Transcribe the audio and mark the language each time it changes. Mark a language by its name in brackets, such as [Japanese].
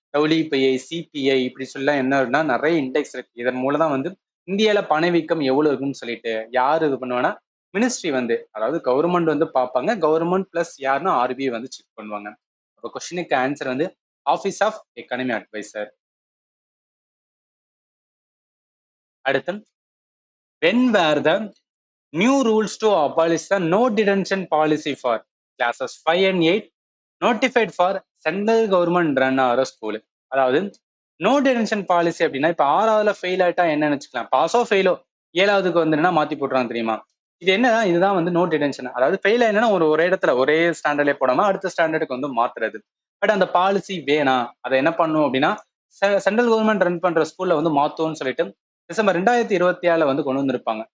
[Tamil] WPI, CBI இப்படி சொல்ல என்னன்னா நிறைய இண்டெக்ஸ் இருக்கு. இதன் மூலம் தான் வந்து இந்தியால பணவீக்கம் எவ்வளவு இருக்குன்னு சொல்லிட்டு யாரு இது பண்ணுவாங்கன்னா மினிஸ்ட்ரி வந்து அதாவது கவர்மெண்ட் வந்து பார்ப்பாங்க. கவர்மெண்ட் பிளஸ் யாருன்னா ஆர்பிஐ வந்து செக் பண்ணுவாங்க. அப்போ கொஸ்டினுக்கு ஆன்சர் வந்து ஆஃபீஸ் ஆஃப் எக்கானமி அட்வைசர். அடுத்து, [English] when were the new rules to abolish the no detention policy for classes 5 and 8 notified for central government run [Tamil] ஆகிற ஸ்கூலு. அதாவது நோ டிடென்ஷன் பாலிசி அப்படின்னா இப்ப 6வதுல ஃபெயில் ஆயிட்டா என்னன்னு வச்சுக்கலாம், பாஸோ ஃபெயிலோ 7வதுக்கு வந்து மாத்தி போட்டுறாங்க தெரியுமா. இது என்னன்னா இதுதான் வந்து நோ டிடென்ஷன். அதாவது ஃபெயில் ஆயினா ஒரே இடத்துல ஒரே ஸ்டாண்டர்ட்லேயே போடாம அடுத்த ஸ்டாண்டர்டுக்கு வந்து மாத்துறது. பட் அந்த பாலிசி வேணாம், அதை என்ன பண்ணும் அப்படின்னா சென்ட்ரல் கவர்மெண்ட் ரன் பண்ற ஸ்கூல்ல வந்து மாத்துவோம்னு சொல்லிட்டு டிசம்பர் 2024 வந்து கொண்டு வந்திருப்பாங்க.